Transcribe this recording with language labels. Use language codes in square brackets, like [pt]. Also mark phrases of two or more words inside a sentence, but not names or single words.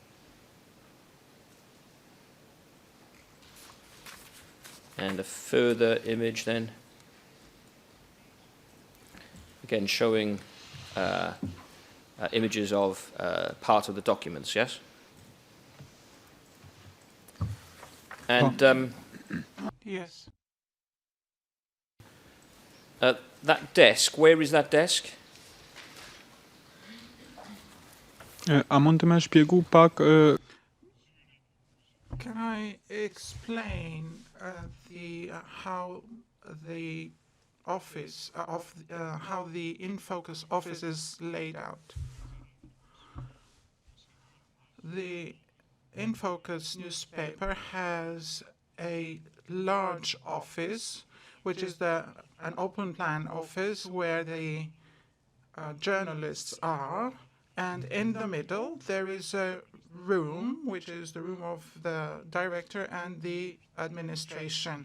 [en] And a further image then, again showing images of part of the documents, yes? And Yes. that desk, where is that desk? [sq] A mund të më shpjegu pak [en] Can I explain how the office how the InFocus office is laid out? The InFocus newspaper has a large office, which is an open plan office where the journalists are, and in the middle there is a room, which is the room of the director and the administration.